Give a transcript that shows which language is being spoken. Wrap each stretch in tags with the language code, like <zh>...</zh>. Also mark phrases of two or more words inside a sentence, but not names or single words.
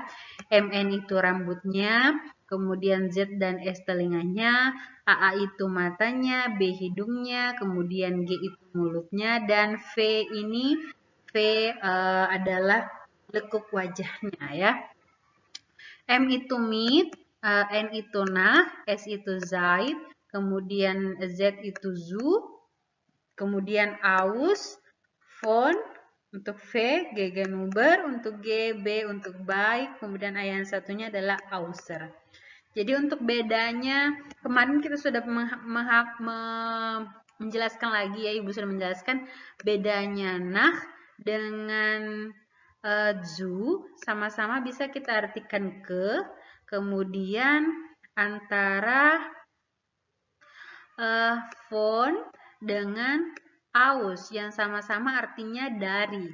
<id>MN itu rambutnya, kemudian Z dan S telinganya, AA itu matanya, B hidungnya, kemudian G itu mulutnya, dan V adalah lekuk wajahnya ya. M itu mit, N itu nah, S itu Zaid, kemudian Z itu zu, kemudian aus, von untuk V, gegenüber untuk G, B untuk baik, kemudian A yang satunya adalah außer. Jadi untuk bedanya, kemarin kita sudah menjelaskan lagi ya, Ibu sudah menjelaskan bedanya nah dengan zu, sama-sama bisa kita artikan kemudian antara von dengan aus yang sama-sama artinya dari.</id>